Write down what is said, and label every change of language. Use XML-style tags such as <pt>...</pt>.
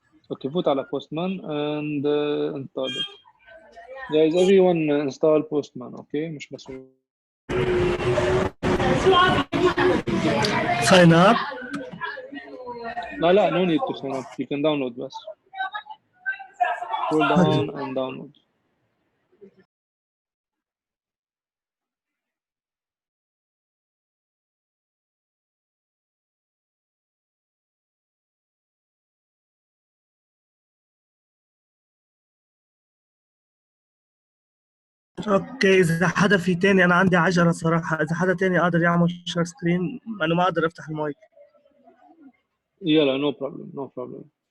<ar>اوكي فوت على بوستمان</ar> <en>and install it. Guys, everyone install Postman, okay?</en> <ar>مش بس</ar> <en>Sign up. لا no need to sign up. You can download بس. Scroll down and download.</en> <ar>اوكي اذا حدا في تاني، انا عندي عجله صراحه، اذا حدا تاني قادر يعمل شير سكرين انا ما اقدر افتح المايك.</ar> <en>يلا no problem, no problem.</en>